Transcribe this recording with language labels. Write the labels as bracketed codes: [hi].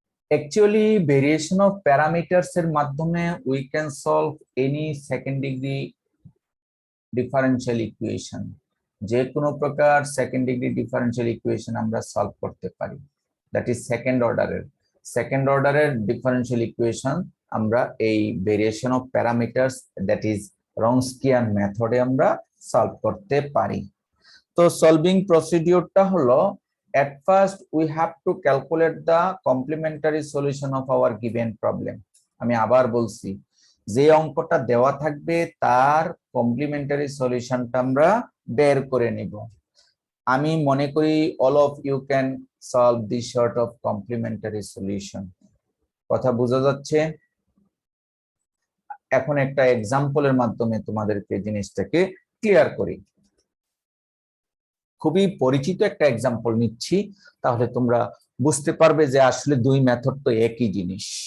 [en] Actually, variation of parameters [bn] এর মাধ্যমে [en] we can solve any second degree differential equation, [bn] যে কোনো প্রকার সেকেন্ড ডিগ্রি ডিফারেনশিয়াল ইকুয়েশন আমরা সলভ করতে পারি। দ্যাট ইজ সেকেন্ড অর্ডারের ডিফারেনশিয়াল ইকুয়েশন আমরা এই variation of parameters that is রনস্কিয়ান মেথডে আমরা সলভ করতে পারি। তো সলভিং প্রসিডিউরটা হলো, [en] at first we have to calculate the complementary solution of our given problem. [bn] আমি আবার বলছি, যে অঙ্কটা দেওয়া থাকবে তার কমপ্লিমেন্টারি সলিউশনটা আমরা বের করে নিব। আমি মনে করি [en] all of you can solve this sort of complementary solution. [bn] কথা বোঝা যাচ্ছে? এখন একটা এক্সাম্পলের মাধ্যমে তোমাদেরকে জিনিসটাকে ক্লিয়ার করি। খুবই পরিচিত একটা এক্সাম্পল নিচ্ছি, তাহলে তোমরা বুঝতে পারবে যে আসলে দুই মেথড তো একই জিনিস।